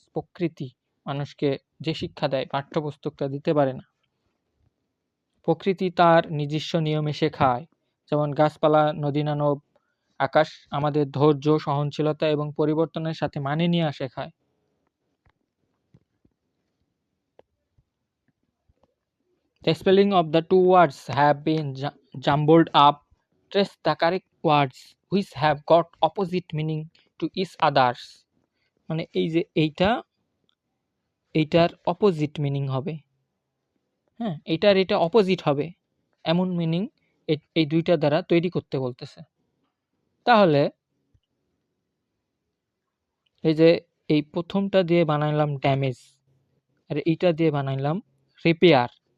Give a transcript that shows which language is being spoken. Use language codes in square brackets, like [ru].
[bn] প্রকৃতি মানুষকে যে শিক্ষা দেয় পাঠ্যপুস্তক তা দিতে পারে না। প্রকৃতি তার নিজস্ব নিয়মে শেখায়, যেমন গাছপালা, নদী-নানব, আকাশ আমাদের ধৈর্য, সহনশীলতা এবং পরিবর্তনের সাথে মানিয়ে নেওয়া শেখায়। [en] The spelling of the two words have been jumbled up. Trace the correct words which have got opposite meaning to each others. [bn] মানে এই যে এইটার অপোজিট মিনিং হবে, হ্যাঁ এটা অপোজিট হবে এমন মিনিং এই দুইটা দ্বারা তৈরি করতে বলতেছে। তাহলে এই যে এই প্রথমটা দিয়ে বানাইলাম ড্যামেজ, আর এইটা দিয়ে বানাইলাম রিপেয়ার।